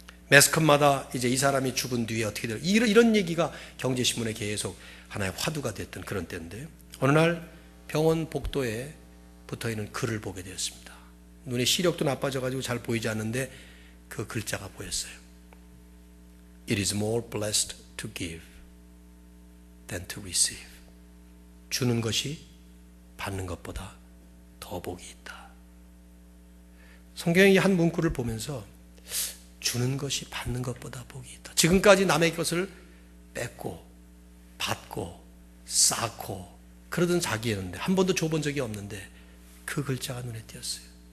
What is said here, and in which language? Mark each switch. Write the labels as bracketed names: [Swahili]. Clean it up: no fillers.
[Korean] 매스컴마다 이제 이 사람이 죽은 뒤에 어떻게 돼요? 이런 얘기가 경제신문에 계속 하나의 화두가 됐던 그런 때인데, 어느 날 병원 복도에 붙어있는 글을 보게 되었습니다. 눈의 시력도 나빠져가지고 잘 보이지 않는데 그 글자가 보였어요. [English] It is more blessed to give than to receive. [Korean] 주는 것이 받는 것보다 더 복이 있다. 성경의 한 문구를 보면서 주는 것이 받는 것보다 복이 있다. 지금까지 남의 것을 뺏고 받고 쌓고 그러던 자기였는데, 한 번도 줘본 적이 없는데 그 글자가 눈에 띄었어요.